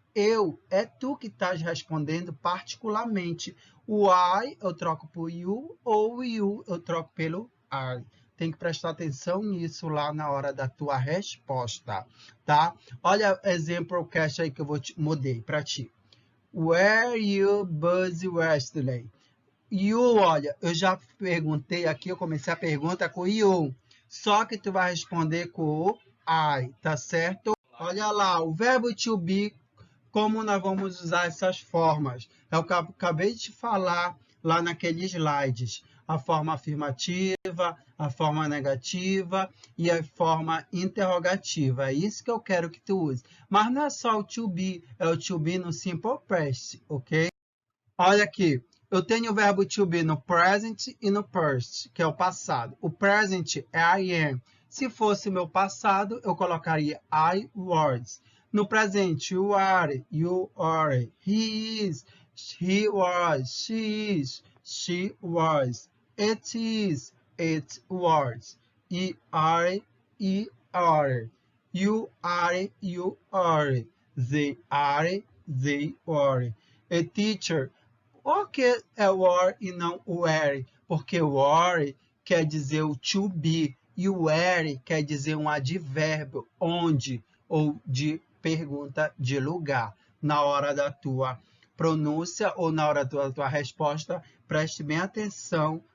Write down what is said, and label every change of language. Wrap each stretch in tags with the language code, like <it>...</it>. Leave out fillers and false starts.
<pt>Eu é tu que estás respondendo particularmente. O I eu troco por you ou o you eu troco pelo I. Tem que prestar atenção nisso lá na hora da tua resposta, tá? Olha o exemplo cast aí que eu mudei para ti.</pt> <en>Were you busy yesterday?</en> <pt>You, olha, eu já perguntei aqui, eu comecei a pergunta com you. Só que tu vai responder com o I, tá certo? Olha lá, o verbo to be, como nós vamos usar essas formas? Eu acabei de falar lá naqueles slides. A forma afirmativa, a forma negativa e a forma interrogativa. É isso que eu quero que tu use. Mas não é só o to be, é o to be no simple past, ok? Olha aqui, eu tenho o verbo to be no present e no past, que é o passado. O present é</pt> <en>I am.</en> <pt>Se fosse o meu passado, eu colocaria</pt> <en>I was.</en> <pt>No presente,</pt> <en>you are, he is, he was, she is, she was, it is, it was, e are, you are, you are, they are, they are.</en> <pt>A teacher, por que é were e não were? Porque were quer dizer o to be e o were quer dizer um advérbio, onde, ou de pergunta de lugar. Na hora da tua pronúncia ou na hora da tua resposta, preste bem atenção</pt>